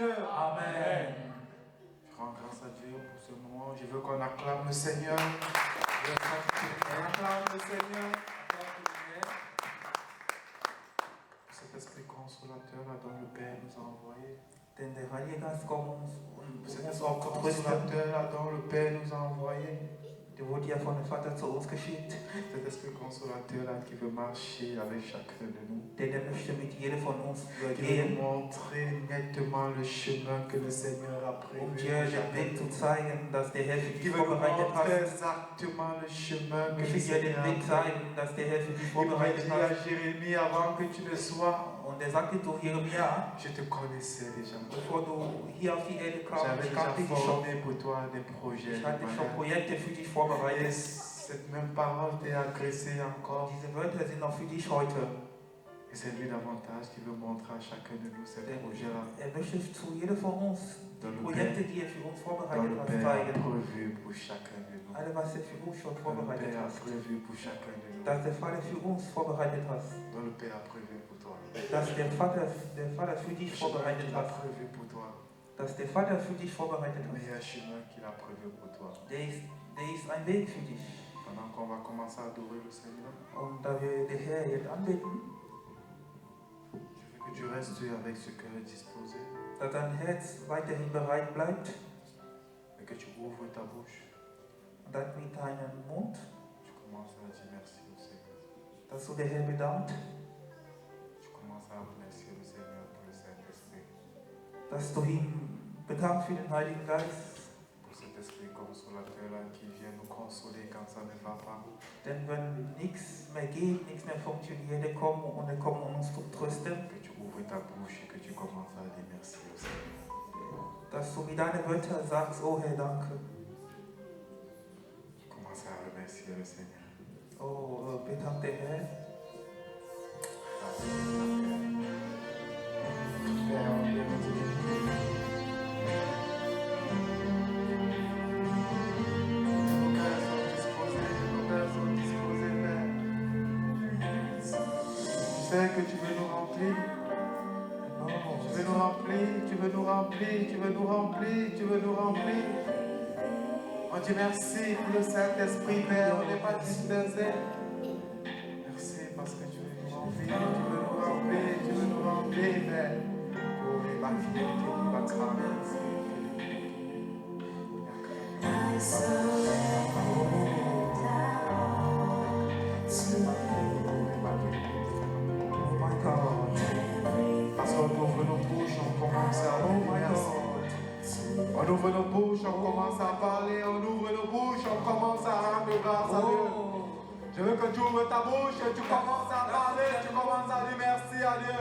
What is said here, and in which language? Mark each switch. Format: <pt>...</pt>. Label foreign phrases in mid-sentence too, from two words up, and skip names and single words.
<fr>Amen. Je rends grâce à Dieu pour ce moment. Je veux qu'on acclame le Seigneur. On acclame le Seigneur. Cet esprit consolateur là dont le Père nous a envoyé.</fr> <de>Denn der Heilige Geist kommt uns</de> <fr>C'est</fr> <de>auch</de> <fr>notre</fr> <de>zu trösten.</de> <fr>consolateur dont le Père nous a envoyé.</fr> <de>Der wurde ja von dem Vater zu uns geschickt.</de> <fr>Cet esprit consolateur là qui veut marcher avec chacun de nous.</fr> <de>Denn er möchte mit jedem von uns</de> <fr>Qui veut</fr> <de>gehen,</de> <fr>nous montrer nettement le chemin que le Seigneur a</fr> <de>um</de> <fr>prévu.</fr> <de>dir den Weg zu zeigen, dass der Herr für</de> <fr>Qui</fr> <de>dich</de> <fr>veut nous</fr> <de>vorbereitet</de> <fr>montrer</fr> <de>hat.</de> <fr>exactement le chemin</fr> <de>Ich</de> <fr>que le</fr> <de>möchte dir</de> <fr>Seigneur</fr> <de>den</de> <fr>a</fr> <de>Weg</de> <fr>prévu.</fr> <de>zeigen, dass der Herr für dich</de> <fr>Il m'a</fr> <de>vorbereitet</de> <fr>dit à</fr> <de>hat.</de> <fr>Jérémie, avant que tu ne sois,</fr> <de>Und er sagte zu Jeremia,</de> <fr>je te connaissais déjà.</fr> <de>bevor du hier auf die Erde kamst,</de> <fr>J'avais</fr> <de>ich</de> <fr>déjà</fr> <de>kannte dich schon.</de> <fr>formé pour toi des projets.</fr> <de>Ich hatte schon</de> <fr>Et</fr> <de>Projekte für dich vorbereitet.</de> <fr>cette même parole t'est agressée encore.</fr> <de>Diese Wörter sind auch für dich heute.</de> <fr>Et c'est lui davantage qui veut montrer à chacun de nous ces projets-là.</fr> <de>Er möchte zu jedem von uns die Projekte, die er für uns</de> <fr>Dans</fr> <de>vorbereitet</de> <fr>le</fr> <de>hat,</de> <fr>Père a</fr> <de>zeigen.</de> <fr>prévu pour chacun de nous.</fr> <de>Alle, was er für uns schon</de> <fr>Dans le</fr> <de>vorbereitet</de> <fr>Père a</fr> <de>hat.</de> <fr>prévu pour chacun de nous.</fr> <de>Dass der Vater für uns vorbereitet hat.</de> <fr>Dans le Père a prévu pour toi.</fr> <de>Dass der Vater für dich vorbereitet</de> <fr>Il a</fr> <de>hat.</de> <fr>prévu pour toi.</fr> <de>Dass der Vater für dich vorbereitet</de> <fr>Le</fr> <de>hat.</de> <fr>meilleur chemin qu'il a prévu pour toi.</fr> <de>Der ist ein Weg für dich.</de> <fr>Pendant qu'on va commencer à adorer le Seigneur,</fr> <de>Und da wir den Herr jetzt anbeten,</de> <fr>je veux que tu restes avec ce cœur disposé</fr> <de>dass dein Herz weiterhin bereit bleibt</de> <fr>et que tu ouvres ta bouche.</fr> <de>und dann mit deinem Mund,</de> <fr>Tu commences à dire merci au Seigneur.</fr> <de>dass du den Herr bedankt,</de> <fr>Tu commences à remercier le Seigneur pour le Saint-Esprit,</fr> <de>dass du ihn bedankst für den Heiligen Geist.</de> <fr>pour cet esprit consolateur-là qui vient nous consoler quand ça ne va pas.</fr> <de>Denn wenn nichts mehr geht, nichts mehr funktioniert, er kommt um uns zu trösten,</de> <fr>Que tu ouvres ta bouche et que tu commences à dire merci au Seigneur.</fr> <de>dass du mit deinen Wörtern sagst, oh Herr, danke.</de> <fr>Commence à remercier le Seigneur.</fr> <de>Oh, bedank den Herr.</de> <fr>Père, on vient nous dire. Nos cœurs sont disposés, Père. Tu sais que tu veux nous remplir. Tu veux nous remplir, tu veux nous remplir, tu veux nous remplir, tu veux nous remplir. On dit merci pour le Saint-Esprit, Père, on n'est pas dispersé. Merci parce que tu veux nous remplir, tu veux nous remplir, tu veux nous remplir, Père. Pour les fidélité, pour la grâce.</fr> <en>I surrender to Oh my God.</en> <fr>Parce qu'on ouvre nos bouches, on commence à</fr> <en>Oh my</en> <fr>merci.</fr> <en>God.</en> <fr>On ouvre nos bouches, on commence à parler, on ouvre nos bouches, on commence à rendre grâce à Dieu. Oh. Je veux que tu ouvres ta bouche et tu commences à parler, tu commences à dire merci à Dieu.</fr>